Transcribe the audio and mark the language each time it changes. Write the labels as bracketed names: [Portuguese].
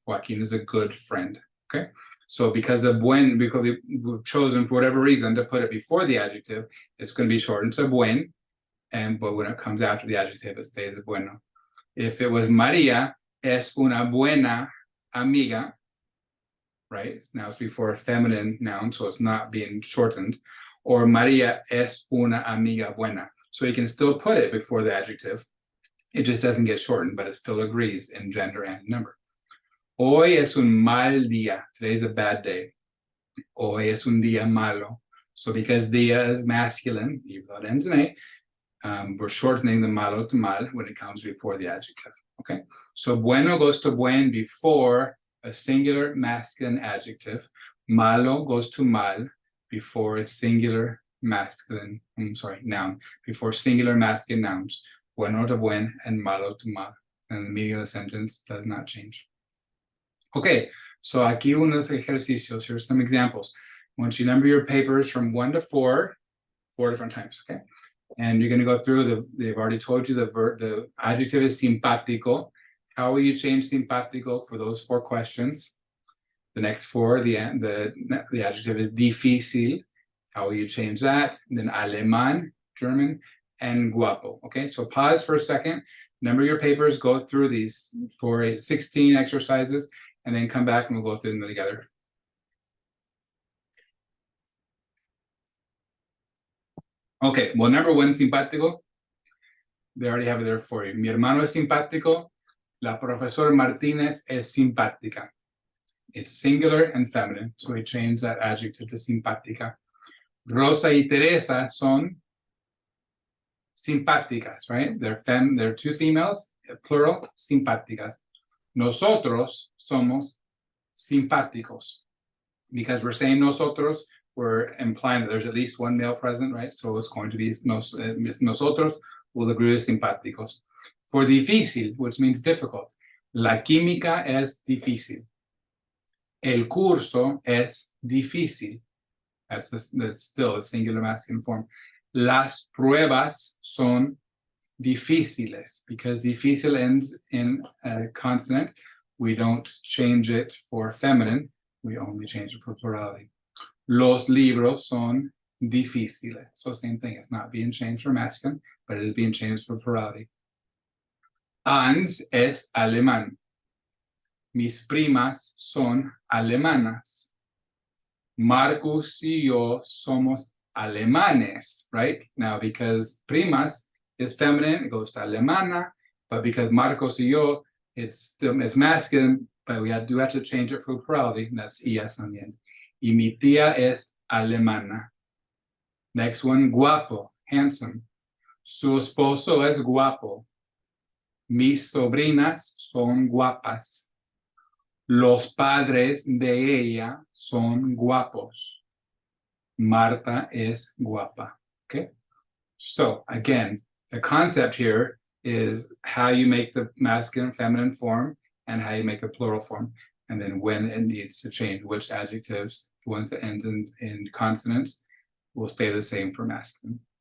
[English] Joaquín is a good friend. Okay? So because we've chosen for whatever reason to put it before the adjective, it's going to be shortened to buen, but when it comes after the adjective, it stays bueno. If it was María [Spanish] es una buena amiga, [English] right? Now it's before a feminine noun, so it's not being shortened. [Spanish] Or María es una amiga buena. [English] So you can still put it before the adjective. It just doesn't get shortened, but it still agrees in gender and number. [Spanish] Hoy es un mal día. [English] Today is a bad day. [Spanish] Hoy es un día malo. [English] So because día is masculine, even though it ends in A, we're shortening the malo to mal when it comes before the adjective. Okay? So bueno goes to buen before a singular masculine adjective. Malo goes to mal before a singular masculine, noun. Before singular masculine nouns. Bueno to buen and malo to mal. And the meaning of the sentence does not change. [Spanish] Okay, so aquí unos ejercicios. [English] Here's some examples. Once you number your papers from 1 to 4 different times, okay? And you're going to go through they've already told you the adjective is simpático. How will you change simpático for those 4 questions? The next 4, the adjective is difícil. How will you change that? Then alemán, German, and guapo. Okay, so pause for a second, number your papers, go through these 16 exercises, and then come back and we'll go through them together. Okay, well, number 1, simpático. They already have it there for you. [Spanish] Mi hermano es simpático. La profesora Martínez es simpática. [English] It's singular and feminine, so we change that adjective to simpática. [Spanish] Rosa y Teresa son simpáticas, right? [English] They're 2 females, plural, simpáticas. [Spanish] Nosotros somos simpáticos. [English] Because we're saying nosotros, we're implying that there's at least one male present, right? So it's going to be nosotros, will agree with simpáticos. For difícil, which means difficult, [Spanish] la química es difícil. El curso es difícil. [English] That's still a singular masculine form. [Spanish] Las pruebas son difíciles, [English] because difícil ends in a consonant. We don't change it for feminine. We only change it for plurality. [Spanish] Los libros son difíciles. [English] So same thing. It's not being changed for masculine, but it is being changed for plurality. [Spanish] Hans es alemán. Mis primas son alemanas. Marcos y yo somos alemanes, right? [English] Now, because primas is feminine, it goes to alemana, but because Marcos y yo, it's masculine, but we do have to change it for plurality, and that's es on the end. [Spanish] Y mi tía es alemana. [English] Next one, [Spanish] guapo, handsome. Su esposo es guapo. Mis sobrinas son guapas. Los padres de ella son guapos. Marta es guapa. Okay? [English] So, again, the concept here is how you make the masculine and feminine form and how you make a plural form. And then when it needs to change, which adjectives, the ones that end in consonants, will stay the same for masculine.